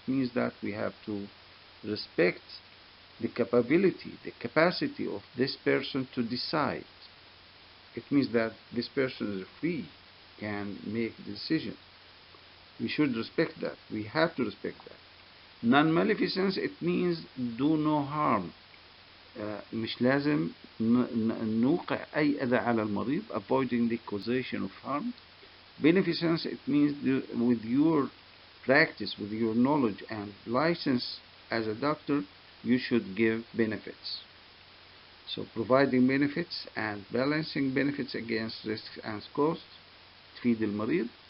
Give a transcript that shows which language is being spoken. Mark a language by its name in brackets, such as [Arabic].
[English] It means that we have to respect the capability, the capacity of this person to decide. It means that this person is free, can make decisions. We should respect that. We have to respect that. Non-maleficence, it means do no harm. [Arabic] مش لازم نوقع أي أذى على المريض, [English] avoiding the causation of harm. Beneficence, it means with your practice, with your knowledge and license as a doctor, you should give benefits. So providing benefits and balancing benefits against risks and costs, [Arabic] تفيد المريض.